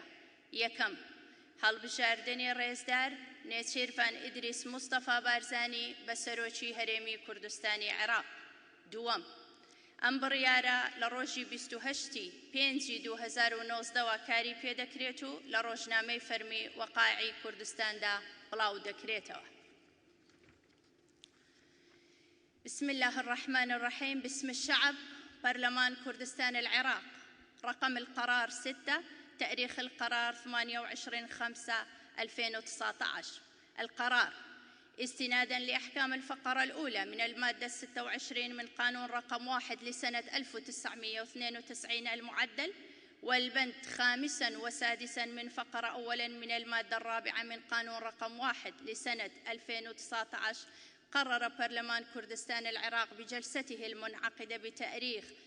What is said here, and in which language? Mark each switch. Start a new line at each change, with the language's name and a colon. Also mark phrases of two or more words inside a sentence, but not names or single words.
Central Kurdish: یەکەم، هەڵبژاردنی ڕێزدار نێچیروان ئیدریس مستەفا بارزانی بە سەرۆکی هەرێمی کوردستانی عێراق. دووەم، ئەم بڕیارە لە ڕۆژی 28/5/2019 کاری پێدەکرێت و لە ڕۆژنامەی فەرمی وەقاعی کوردستاندا بڵاو دەکرێتەوە.
Arabic: بسم الله الرحمن الرحيم. باسم الشعب، برلمان كردستان العراق. رقم القرار 6، تاريخ القرار 28/5/2019. القرار استناداً لأحكام الفقرة الأولى من المادة 26 من قانون رقم 1 لسنة 1992 المعدل، والبند 5 و6 من فقرة أولا من المادة 4 من قانون رقم 1 لسنة 2019، قرر برلمان كردستان العراق بجلسته المنعقدة بتاريخ